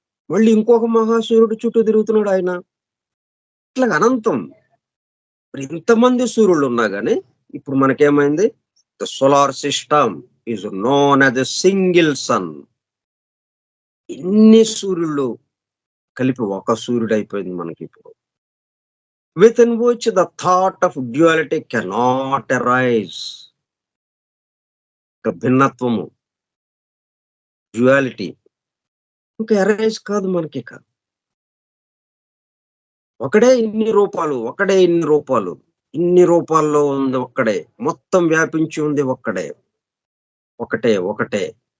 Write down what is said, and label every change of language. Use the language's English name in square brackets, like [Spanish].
[Telugu] మళ్ళీ ఇంకొక మహాసూర్యుడు చుట్టూ తిరుగుతున్నాడు ఆయన. ఇట్లా అనంతం. మరి ఇంతమంది సూర్యులు ఉన్నా గానీ ఇప్పుడు మనకేమైంది? [English] The solar system is known as a single sun. [Telugu] ఇన్ని సూర్యులు కలిపి ఒక సూర్యుడు అయిపోయింది మనకిప్పుడు. [English] Within which the thought of duality cannot arise. [Telugu] భిన్నత్వము, duality ఇంకా అరైజ్ కాదు మనకిక. ఒకడే ఇన్ని రూపాలు, ఒకడే ఇన్ని రూపాలు, ఇన్ని రూపాల్లో ఉంది ఒక్కడే, మొత్తం వ్యాపించి ఉంది ఒక్కడే, ఒకటే ఒకటే.